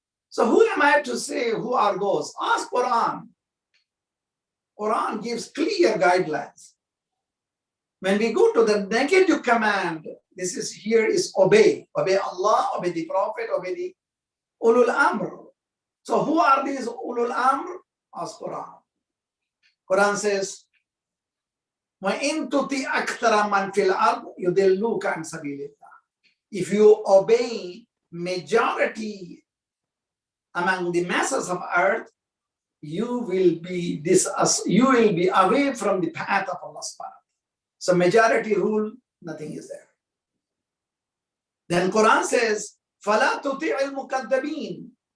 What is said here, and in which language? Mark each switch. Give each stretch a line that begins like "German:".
English: So who am I to say who are those? Ask Quran. Quran gives clear guidelines. When we go to the negative command, this is here is obey. Obey Allah, obey the Prophet, obey the ulul amr. So who are these ulul amr? Ask Quran. Quran says,
Arabic: وَإِن تُطِعْ أَكْثَرَ مَنْ فِي الْأَرْضِ يُضِلُّوكَ عَنْ سَبِيلِ اللَّهِ.
English: If you obey majority among the masses of earth, you will be away from the path of Allah subhanahu wa ta'ala. So majority rule, nothing is there. Then Quran says,
Arabic: فَلَا تُطِعِ الْمُكَذَّبِينَ.